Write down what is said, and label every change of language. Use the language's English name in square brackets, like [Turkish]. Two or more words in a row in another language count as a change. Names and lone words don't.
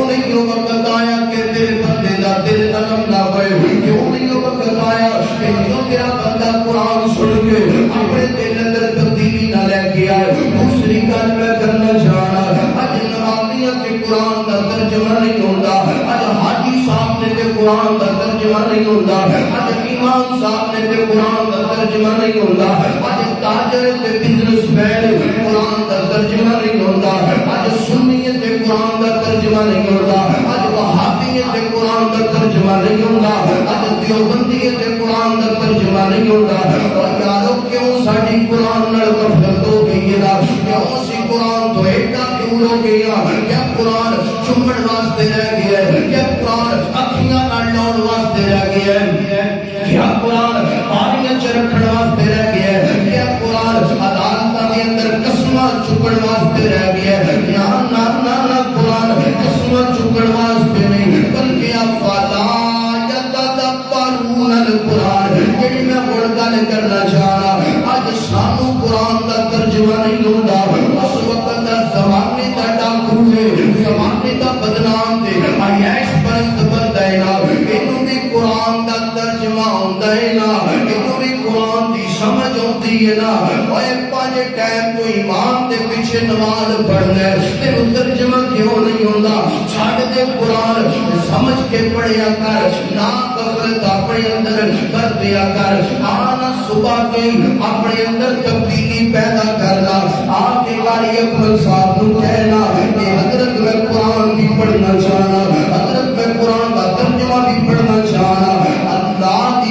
[Punjabi] نہیں وقت آیا کہ تیرے بندے دا دل نرم نہ ہوئے کیوں نہیں وقت آیا کہ جو تیرا بندہ قرآن سن کے اپنے دل اندر تبدیلی نہ لے کے آئے دوسری گل میں کرنا چاہنا اج نمازیاں تے قرآن دا ترجمہ نہیں ہوندا اج حاجی صاحب نے تے قرآن دا ترجمہ نہیں ہوندا اج امام صاحب نے تے قرآن دا ترجمہ نہیں ہوندا اج تاجر تے بزنس مین قرآن دا ترجمہ نہیں ہوندا اج سنی تے قرآن دا ترجمہ نہیں ہوندا اج وہابی تے قرآن دا ترجمہ نہیں ہوندا اج دیوبندی تے قرآن دا ترجمہ نہیں ہوندا اور یارو کیوں ساڈی قرآن نال غفلت ہو گئی ہے کیوں اسی قرآن تو ایڈا دور ہو گیا کیا قرآن چومن واسطے رہ گیا ہے کیا قرآن اکھیاں نال لاؤن واسطے رہ گیا ہے کیا قرآن پانیاں چ رکھن واسطے رہ گیا ہے کیا قرآن عدالتاں دے اندر قسماں چکن واسطے رہ گیا ہے نا قرآن قسماں چکن واسطے نہیں بلکہ افلا [Arabic] یتدبرون القرآن [Punjabi] جڑی میں ہن گل کرنا چاہنا اج سانو قرآن دا ترجمہ نہیں ہوندا اس وقت دا زمانے دا ڈاکو ہے زمانے دا بدنام تے عیش پرست بندہ ہے نا اینو بھی قرآن دا ترجمہ ہوندا ہے نا اینو بھی قرآن دی سمجھ ہوندی ہے نا اوے پانچ ٹائم تو ایمان دے پیچھے نماز پڑھنا ہے تے ترجمہ کیوں نہیں ہوندا چھڈ دے قرآن سمجھ کے پڑھیا کر نا غفلت اپنے اندر کر دیا کر آنا صبح کے اپنے اندر تبدیلی پیدا کرنا آپ کے قاری اکمل صاحب نو کہنا کہ حضرت میں قرآن بھی پڑھنا چاہنا حضرت میں قرآن کا ترجمہ بھی پڑھنا چاہنا اللہ